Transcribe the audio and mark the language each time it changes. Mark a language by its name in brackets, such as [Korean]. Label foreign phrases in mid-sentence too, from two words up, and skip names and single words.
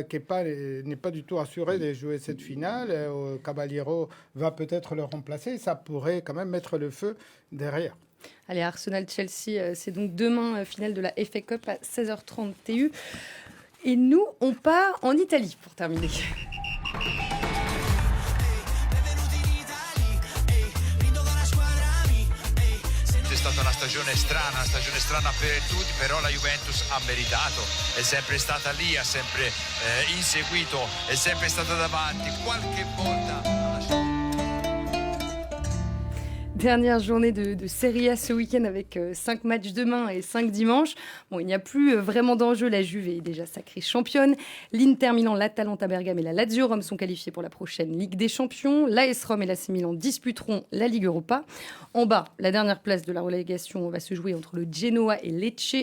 [French] Kepa n'est pas du tout assuré de jouer cette finale. Caballero va peut-être le remplacer. Ça pourrait quand même mettre le feu derrière. Allez, Arsenal-Chelsea, c'est donc demain, finale de la FA Cup à 16h30 TU. Et nous, on part en Italie pour terminer. [Italian] È stata una stagione strana per tutti, però la Juventus ha meritato, è sempre stata lì, ha sempre inseguito, è sempre stata davanti, qualche volta. [French] Dernière journée de Serie A ce week-end avec 5 matchs demain et 5 dimanche. Bon, il n'y a plus vraiment d'enjeu. La Juve est déjà sacrée championne. L'Inter Milan, l'Atalanta Bergame et la Lazio Rome sont qualifiés pour la prochaine Ligue des Champions. L'AS Rome et l'AC Milan disputeront la Ligue Europa. En bas, la dernière place de la relégation va se jouer entre le Genoa et Lecce.